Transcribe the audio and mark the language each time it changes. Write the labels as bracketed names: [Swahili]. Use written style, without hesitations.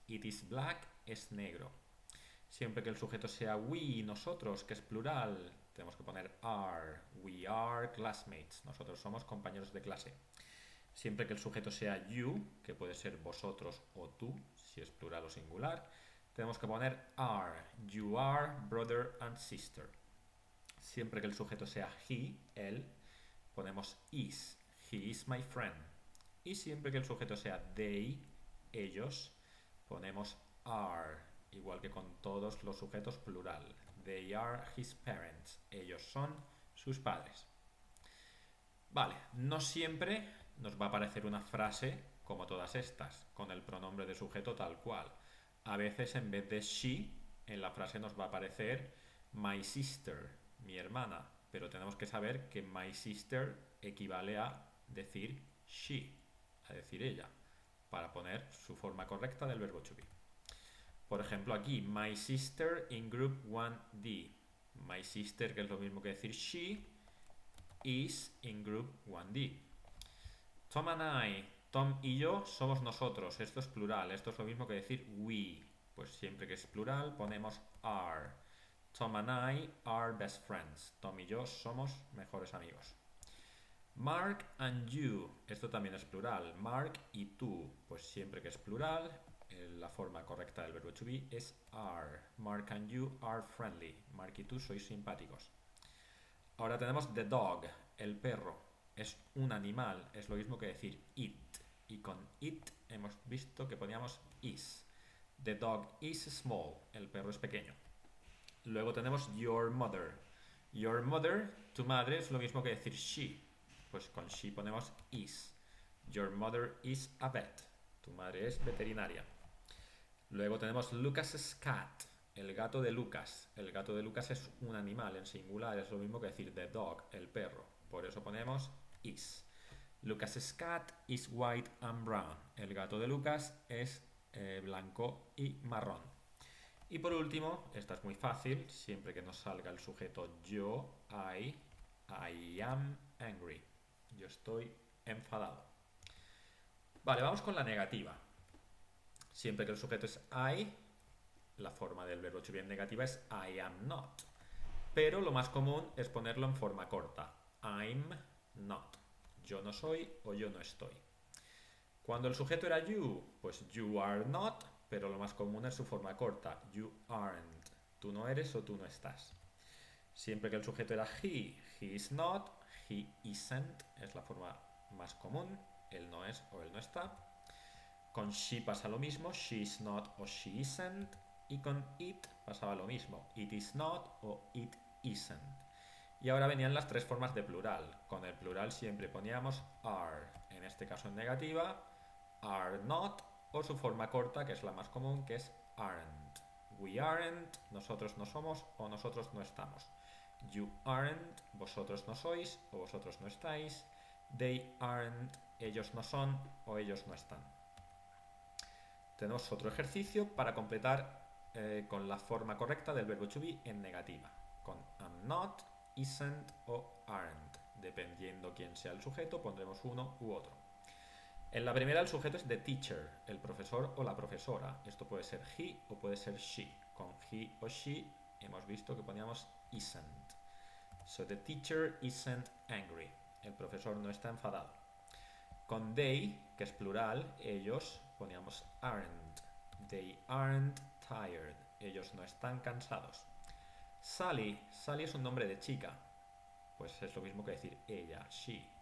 [English] It is black, [Spanish] es negro. Siempre que el sujeto sea we, nosotros, que es plural, tenemos que poner are. [English] We are classmates. [Spanish] Nosotros somos compañeros de clase. Siempre que el sujeto sea you, que puede ser vosotros o tú, si es plural o singular, tenemos que poner are. You are brother and sister. Siempre que el sujeto sea he, él, ponemos is. [English] He is my friend. [Spanish] Y siempre que el sujeto sea they, ellos, ponemos are. Igual que con todos los sujetos plural. [English] They are his parents. [Spanish] Ellos son sus padres. Vale, no siempre nos va a aparecer una frase como todas estas, con el pronombre de sujeto tal cual. A veces en vez de she, en la frase nos va a aparecer my sister, mi hermana. Pero tenemos que saber que my sister equivale a decir she, a decir ella, para poner su forma correcta del verbo to be. Por ejemplo, aquí, [English] my sister in group 1D. My sister, [Spanish] que es lo mismo que decir [English] she, is in group 1D. Tom and I [Spanish] Tom y yo somos nosotros. Esto es plural. Esto es lo mismo que decir we. Pues siempre que es plural ponemos are. [English] Tom and I are best friends. [Spanish] Tom y yo somos mejores amigos. [English] Mark and you. [Spanish] Esto también es plural. Mark y tú. Pues siempre que es plural, la forma correcta del verbo to be es are. [English] Mark and you are friendly. [Spanish] Mark y tú sois simpáticos. Ahora tenemos the dog, el perro. Es un animal. Es lo mismo que decir it. Y con it hemos visto que poníamos is. [English] The dog is small. [Spanish] El perro es pequeño. Luego tenemos your mother. Your mother, tu madre, es lo mismo que decir she. Pues con she ponemos is. [English] Your mother is a vet. [Spanish] Tu madre es veterinaria. Luego tenemos Lucas's cat, el gato de Lucas. El gato de Lucas es un animal en singular, es lo mismo que decir the dog, el perro. Por eso ponemos is. [English] Lucas's cat is white and brown. [Spanish] El gato de Lucas es blanco y marrón. Y por último, esta es muy fácil, siempre que nos salga el sujeto yo, [English] I am angry. [Spanish] Yo estoy enfadado. Vale, vamos con la negativa. Siempre que el sujeto es I, la forma del verbo to be en negativa es I am not. Pero lo más común es ponerlo en forma corta. [English] I'm not. [Spanish] Yo no soy o yo no estoy. Cuando el sujeto era you, pues you are not, pero lo más común es su forma corta. [English] You aren't. [Spanish] Tú no eres o tú no estás. Siempre que el sujeto era he is not, he isn't, es la forma más común. Él no es o él no está. Con she pasa lo mismo, she is not o she isn't. Y con it pasaba lo mismo, it is not o it isn't. Y ahora venían las tres formas de plural. Con el plural siempre poníamos are, en este caso en negativa, are not, o su forma corta, que es la más común, que es aren't. We aren't, nosotros no somos o nosotros no estamos. You aren't, vosotros no sois o vosotros no estáis. They aren't, ellos no son o ellos no están. Tenemos otro ejercicio para completar con la forma correcta del verbo to be en negativa. Con am not, isn't o aren't. Dependiendo quién sea el sujeto, pondremos uno u otro. En la primera el sujeto es the teacher, el profesor o la profesora. Esto puede ser he o puede ser she. Con he o she hemos visto que poníamos isn't. [English] So the teacher isn't angry. [Spanish] El profesor no está enfadado. Con they, que es plural, ellos, poníamos aren't. [English] They aren't tired. [Spanish] Ellos no están cansados. Sally. Sally es un nombre de chica. Pues es lo mismo que decir ella, she.